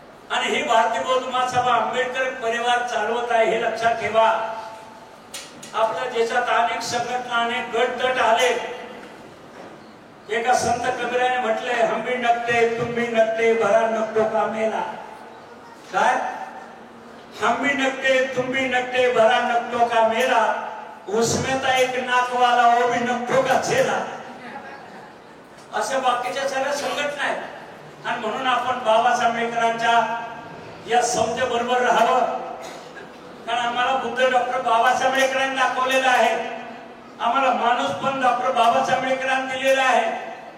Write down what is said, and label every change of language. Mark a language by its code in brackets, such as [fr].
[mr] आणि ही भारतीय बौद्ध महासभा आंबेडकर परिवार चालवत आहे, हे लक्षात ठेवा. आपल्या देशात अनेक संघटना, अनेक गट तट आले. एका संत कबीराने म्हटले, [hi] हम भी नकटे तुम भी नकटे भरा नकटो का मेला. [mr] काय? [hi] हम भी नकटे तुम भी नकटे भरा नकटो का मेला, उसमें तो एक नाक वाला वो भी नकटो का चेला. [mr] अशा बाकीच्या सगळ्या संघटना आहेत. आणि म्हणून आपण बाबासाहेब आंबेडकरांच्या या संस्थे बरोबर राहावं. कारण आम्हाला बुद्ध डॉक्टर बाबासाहेब आंबेडकरांनी दाखवलेला आहे. आम्हाला माणूस पण डॉक्टर बाबासाहेब आंबेडकरांनी दिलेला आहे.